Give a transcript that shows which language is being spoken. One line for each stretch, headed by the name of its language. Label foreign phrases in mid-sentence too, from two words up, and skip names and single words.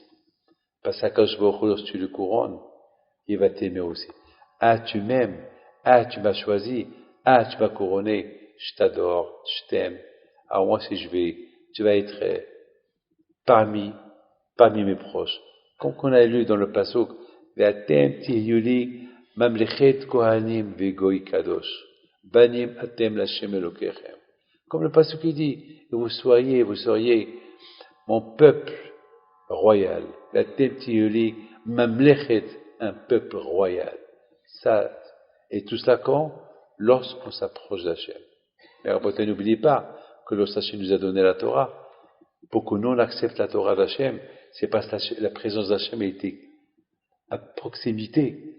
French: Parce qu'Akadosh Baruch Hu, lorsque tu le couronnes, il va t'aimer aussi. Ah, tu m'aimes. Ah, tu m'as choisi. Ah, tu m'as couronné. Je t'adore. Je t'aime. Alors moi, si tu vas être parmi mes proches. Comme qu'on a lu dans le pasuk,
Hebrew: ואתם תהיו לי ממלכת כהנים וגוי קדוש. בנים אתם לה' אלהיכם.
French: Comme le pasuk qui dit, vous seriez mon peuple royal.
Hebrew: ואתם תהיו לי ממלכת,
French: un peuple royal. Ça, et tout cela quand? Lorsqu'on s'approche d'Hachem. Mais Rabbeinu, n'oubliez pas que lorsqu'Hachem nous a donné la Torah, pour que nous on accepte la Torah d'Hachem, c'est parce que la présence d'Hachem a été à proximité.